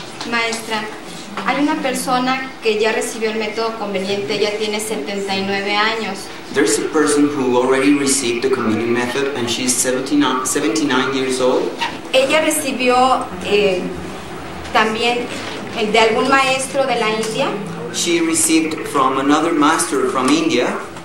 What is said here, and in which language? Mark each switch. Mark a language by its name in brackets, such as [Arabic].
[Spanish] Maestra, hay una persona que ya recibió el método conveniente, ya tiene 79 años. [English] There's a person who already received the communion method, and she's 79 years old. [Spanish] Ella recibió también de algún maestro de la India. [English] She received from another master from India